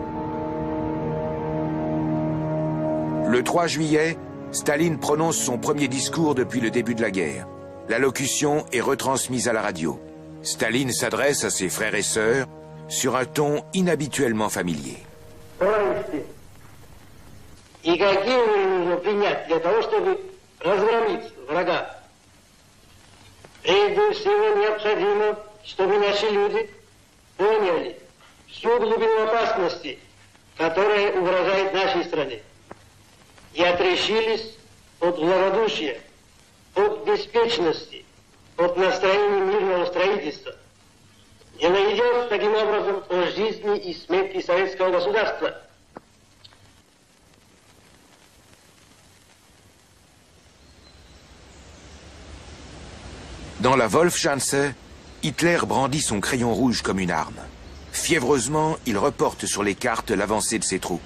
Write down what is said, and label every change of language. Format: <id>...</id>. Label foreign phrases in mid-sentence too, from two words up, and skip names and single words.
<fr>Le 3 juillet, Staline prononce son premier discours depuis le début de la guerre. L'allocution est retransmise à la radio. Staline s'adresse à ses frères et sœurs sur un ton inhabituellement familier.</fr> <ru>И какие нужно принять для того, чтобы разгромить врага? Прежде всего необходимо, чтобы наши люди поняли всю глубину опасности, которая угрожает нашей стране, и отрешились от благодушия, от беспечности, от настроения мирного строительства. Дело идет таким образом о жизни и смерти советского государства.</ru> <fr>Dans la Wolfschanze, Hitler brandit son crayon rouge comme une arme. Fiévreusement, il reporte sur les cartes l'avancée de ses troupes.</fr>